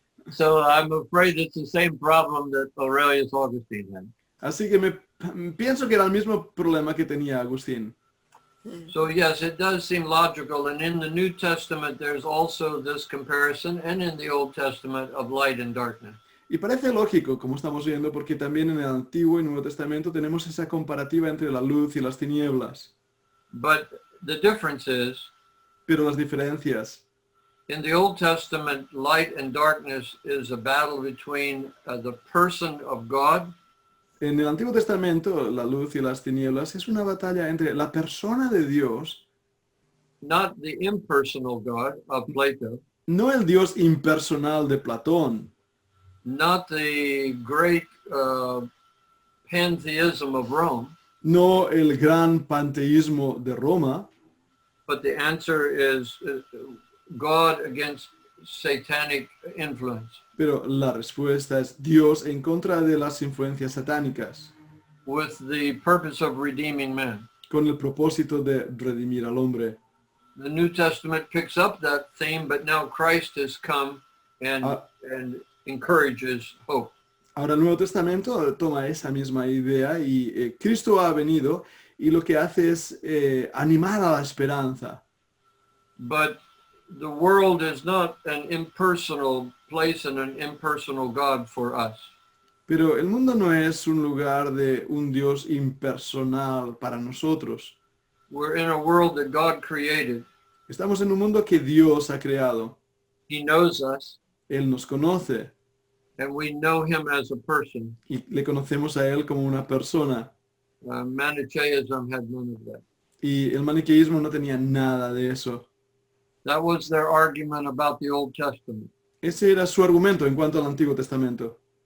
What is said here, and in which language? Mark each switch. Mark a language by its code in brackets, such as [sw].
[en] So I'm afraid it's the same problem that Aurelius Augustine had. [es] Así que pienso que era el mismo problema que tenía Agustín. [en] So yes, it does seem logical. And in the New Testament, there's also this comparison, and in the Old Testament, of light and darkness. [es] Y parece lógico, como estamos viendo, porque también en el Antiguo y Nuevo Testamento tenemos esa comparativa entre la luz y las tinieblas. [en] But the difference is, [es] Pero las diferencias, [en] in the Old Testament, light and darkness is a battle between the person of God [es] en el Antiguo Testamento, la luz y las tinieblas es una batalla entre la persona de Dios, [en] not the impersonal God of Plato, [es] no el Dios impersonal de Platón, [en] not the great pantheism of Rome, [es] no el gran panteísmo de Roma, [en] but the answer is God against satanic influence, [es] pero la respuesta es Dios en contra de las influencias satánicas, [en] with the purpose of redeeming man. [es] con el propósito de redimir al hombre. [en] The New Testament picks up that theme, but now Christ has come and encourages hope. [es] Ahora el Nuevo Testamento toma esa misma idea y Cristo ha venido y lo que hace es animar a la esperanza. [en] But the world is not an impersonal place and an impersonal God for us. [es] Pero el mundo no es un lugar de un Dios impersonal para nosotros. [en] We're in a world that God created. [es] Estamos en un mundo que Dios ha creado. [en] He knows us, [es] Él nos conoce [en] and we know him as a person. [es] y le conocemos a Él como una persona. [en] Manichaeism had none of that. [es] Y el maniqueísmo no tenía nada de eso. [en] That was their argument about the Old Testament. [es] Ese era su argumento en cuanto al Antiguo Testamento.